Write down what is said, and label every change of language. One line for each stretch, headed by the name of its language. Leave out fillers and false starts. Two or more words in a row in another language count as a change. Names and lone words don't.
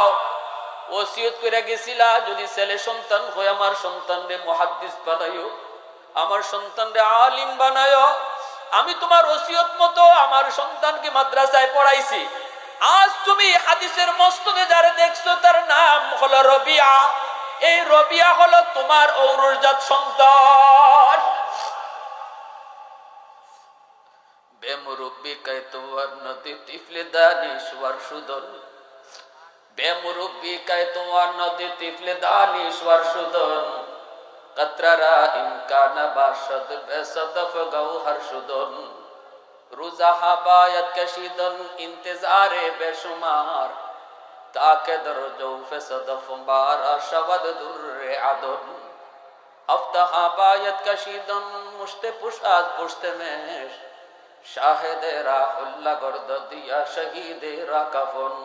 Bangla: ওসিয়ত করে গেছিলা যদি ছেলে সন্তান হয় আমার সন্তানরে মুহাদ্দিস বানাইও, আমার সন্তানরে আলিম বানাইও। আমি তোমার ওসিয়ত মতো আমার সন্তানকে মাদ্রাসায় পড়াইছি। আজ তুমি হাদিসের মসনদে যারা দেখছো তার নাম হলো রবিয়া। এই রবিয়া হলো তোমার ঔরসজাত সন্তান।
Persian: بی‌مربی کی تواند طفل دانشور شدن، بی‌مربی کی تواند طفل دانشور شدن، قطره امکان نباشد بی‌صدف گوهر شدن، روزها باید کشیدن انتظار بی‌شمار، تا که در جوف صدف پیدا شود در عدن، هفته‌ها باید کشیدن مشت پوشد پشت میش، شاهد را حله گردد دیبه شهیدان را کفن,